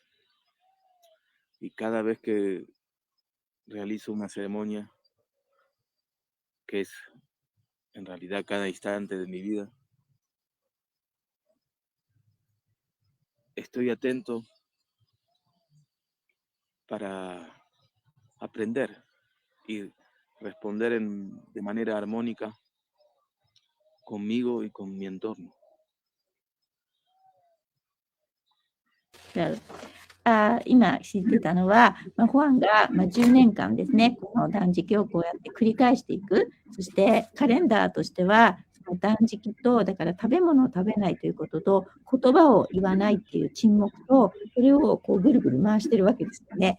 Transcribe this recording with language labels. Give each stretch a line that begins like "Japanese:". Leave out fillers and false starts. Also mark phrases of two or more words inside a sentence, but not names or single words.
Spanish: Y cada vez que realizo una ceremonia, que es en realidad cada instante de mi vida, estoy atento para aprender y responder de manera armónica conmigo y con mi entorno. Claro.
Japanese: 今知ってたのは、ファンが、10年間ですね、この断食をこうやって繰り返していく。そしてカレンダーとしては、その断食と、だから食べ物を食べないということと、言葉を言わないっていう沈黙と、それをこうぐるぐる回してるわけですよね。